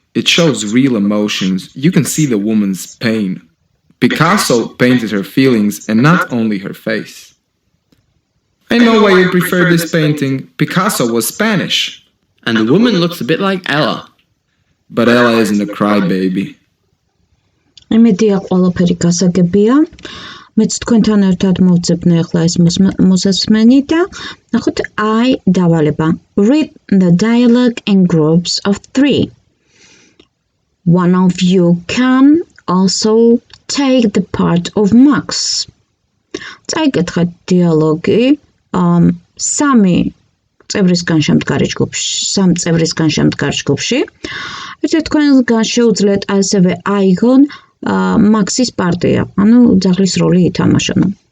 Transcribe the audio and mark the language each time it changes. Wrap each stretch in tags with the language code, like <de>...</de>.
<en>It shows real emotions. You can see the woman's pain. Picasso painted her feelings and not only her face. I know why you prefer this painting. Picasso was Spanish. And the woman looks a bit like Ella. But Ella isn't a crybaby.</en> <ka>იმედია ყველაფერი გასაგებია. მეც თქვენთან ერთად მოვწებნე ახლა ეს მოსასმენი და ნახოთ I დავალება.</ka> <en>Read the dialogue in groups of 3. One of you can also take the part of Max.</en> <ka>წაიკითხეთ დიალოგი სამ წევრისგან შემდგარ ჯგუფში. ერთ თქვენგან შეუძლიათ ასევე აიღონ მაქსის პარტია, ანუ ძაღლის როლი ითამაშონ.</ka>